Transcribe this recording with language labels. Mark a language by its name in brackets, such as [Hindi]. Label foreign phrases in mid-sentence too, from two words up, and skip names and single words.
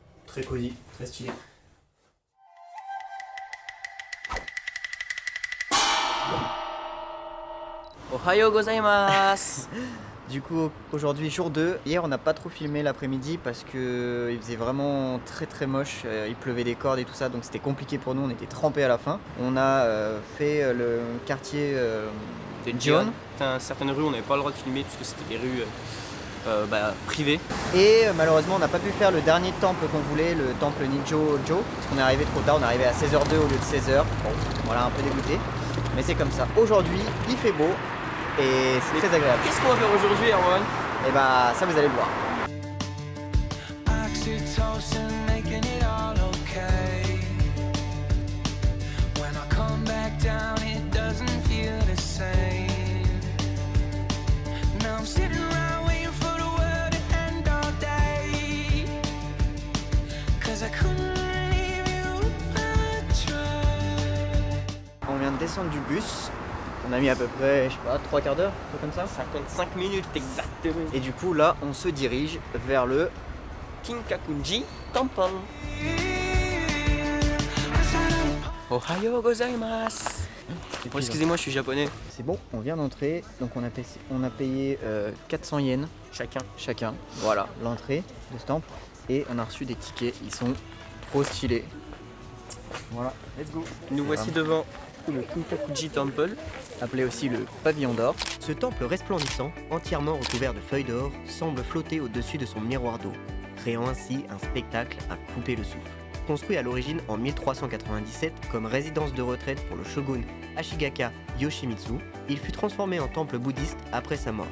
[French] très cosy, très stylé. [Japanese] おはようございます. [French] Du coup, aujourd'hui jour 2. Hier, on n'a pas trop filmé l'après-midi parce que il faisait vraiment très moche. Il pleuvait des cordes et tout ça, donc c'était compliqué pour nous. On était trempés à la fin. On a fait le quartier C'était Gion. Certaines rues, on n'avait pas le droit de filmer puisque c'était des rues privées. Et malheureusement, on n'a pas pu faire le dernier temple qu'on voulait, le temple Nijo Jo, parce qu'on est arrivé trop tard. On est arrivé à 16h02 au lieu de 16h. Bon, voilà, un peu dégoûté. Mais c'est comme ça. Aujourd'hui, il fait beau. Et c'est très agréable. Qu'est-ce qu'on va faire aujourd'hui, Erwan? Et bah ça vous allez le voir. [English] Oxytocin making it all okay. When I come back down, it doesn't feel the same. Now I'm sitting around waiting for the world to end all day. 'Cause I couldn't leave you if I tried. [French] On vient de descendre du bus. On a mis à peu près, je sais pas, 3 quarts d'heure, un peu comme ça. 55 minutes exactement. Et du coup là, on se dirige vers le Kinkakuji Temple. [Japanese] おはようございます. [French] Bon, excusez-moi, je suis japonais. C'est bon, on vient d'entrer. Donc on a payé 400 yens Chacun. Voilà, l'entrée de ce temple. Et on a reçu des tickets, ils sont trop stylés. Voilà, [English] let's go. [French] Nous voici devant le Kinkakuji Temple. Appelé aussi le pavillon d'or. Ce temple resplendissant, entièrement recouvert de feuilles d'or, semble flotter au-dessus de son miroir d'eau, créant ainsi un spectacle à couper le souffle. Construit à l'origine en 1397 comme résidence de retraite pour le shogun Ashigaka Yoshimitsu, il fut transformé en temple bouddhiste après sa mort.